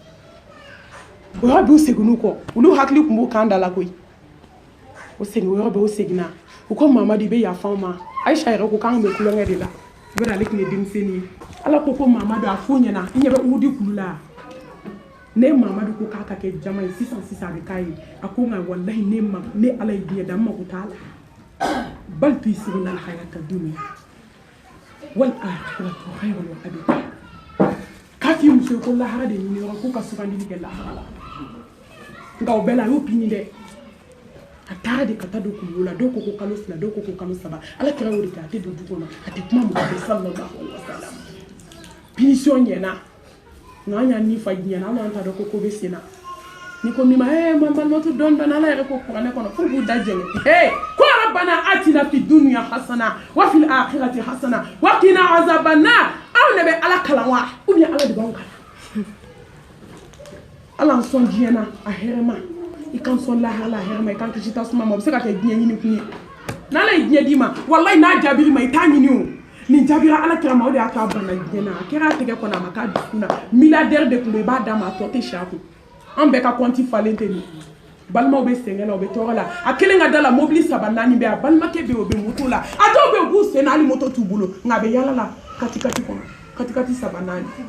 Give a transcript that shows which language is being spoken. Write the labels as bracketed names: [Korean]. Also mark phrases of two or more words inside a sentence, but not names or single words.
[Bambara] o yɔrɔ bɛ u segin'u kɔ olu hakili tun b'u kan da la koyi o segin o yɔrɔ bɛ o seginna u ko mamadu i bɛ yafa an ma ayisa yɛrɛ ko k'an bɛ kulonkɛ de la o bɛ ale tun ye denmisɛnnin ye ala ko mamadu a f'u ɲɛna i ɲɛ bɛ wudi kulu la ne mamadu ko k'a ka kɛ jama ye sisan a bɛ k'a ye a ko nka walahi ne ala ye diɲɛ da n mako t'a la [Arabic] بل تؤثرون الحياة الدنيا والآخرة خير [Bambara] wa abqa k'a f'i muso ye ko lahara de ɲini yɔrɔ k'u ka sugandili kɛ lahara la nka o bɛɛ la a y'o pini dɛ a taara de ka taa don kulu la dɔw ko ko kalo 2 dɔw ko ko kalo 3 ala kɛra o de kɛ a tɛ don du kɔnɔ a tɛ kuma mɔgɔ fɛ [Arabic] صلى الله عليه وسلم [Bambara] punition ɲɛna nka an y'a ni fa diɲɛ na an t'a dɔn ko bɛ sen na ni ko min ma malimatu dɔɔni ala yɛrɛ ko kuranɛ kɔnɔ fo k'u da jɛngɛ ko [Arabic] ربنا آتنا في الدنيا حسنة وفي الآخرة حسنة وقنا عذاب النار [Bambara] aw ne bɛ ala kalan wa [French] ou bien [Bambara] ala de b'anw kalan ala an sɔn diɲɛ na a hɛrɛ ma i kan sɔn lahala a hɛrɛ ma i kan kisi tasuma ma o bɛ se ka kɛ diɲɛ ɲini kun ye n'ala ye diɲɛ d'i ma walahi n'a jaabir'i ma i t'a ɲini o nin jaabira ala kira ma o de y'a to a banna diɲɛ na a kɛra a tɛgɛ kɔnɔ a ma k'a dusukun na milliardaire de tun do i b'a d'a ma a tɔ tɛ si a kun an bɛɛ ka compte falen tɛ nin balimaw bɛ sɛgɛn la u bɛ tɔɔrɔ la a kelen ka da la mobili 3 4 bɛ a balimakɛ bɛ o bɛ moto la a dɔw bɛ u b'u sen na hali moto t'u bolo nka a bɛ yala la katikati kɔnɔ katikati 3 4